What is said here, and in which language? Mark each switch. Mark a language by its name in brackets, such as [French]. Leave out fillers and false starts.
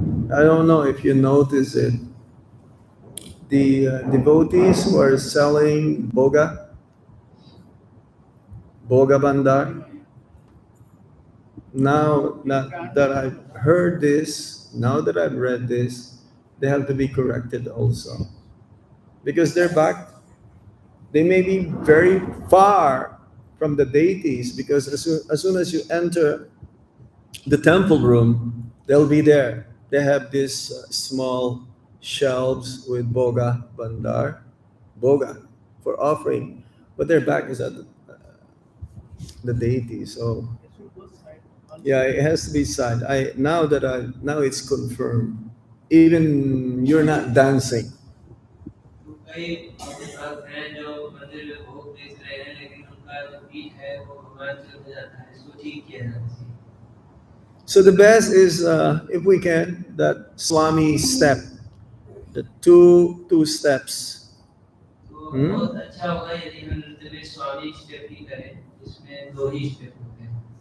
[English] I don't know if you notice it. The devotees who are selling boga bandar, now that I've heard this, now that I've read this, they have to be corrected also. Because they're back, they may be very far from the deities, because as soon as you enter the temple room, they'll be there. They have these small shelves with boga bandar, boga for offering, but their back is at the deity. So yeah, it has to be side. Now it's confirmed. Even you're not dancing. [Hindi] कई भक्त हैं जो मंदिर में भोग बेच रहे हैं, लेकिन उनका जो पीठ है वो भगवान से हो जाता है, इसको ठीक किया जाना चाहिए। [English] So the best is, if we can, that Swami step, the two steps. [Hindi] तो बहुत अच्छा होगा यदि हम नृत्य में स्वामी स्टेप ही करें, जिसमें दो ही स्टेप होते हैं।